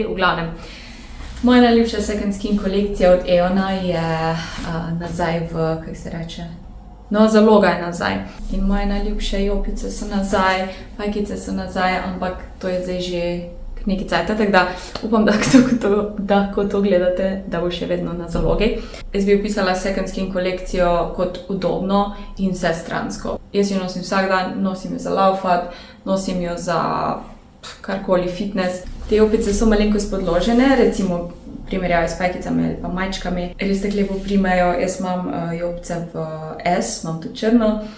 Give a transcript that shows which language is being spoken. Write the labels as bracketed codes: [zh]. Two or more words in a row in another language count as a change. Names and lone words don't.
[sl] V glavnem, moja najljubša [en] second skin [sl] kolekcija od Aeona je nazaj v, kako se reče, no, zaloga je nazaj. In moje najljubše jopice so nazaj, pajkice so nazaj, ampak to je zdaj že nekaj cajta, tako da upam, da ko to gledate, da bo še vedno na zalogi. Jaz bi opisala [en] second skin [sl] kolekcijo kot udobno in vsestransko. Jaz jo nosim vsak dan, nosim jo za laufat, nosim jo za karkoli fitness. Te jopice so malenkost podložene, recimo primerjavi s pajkicami ali pa majčkami. Res tako lepo primejo, jaz imam jopice v S, imam tudi črno.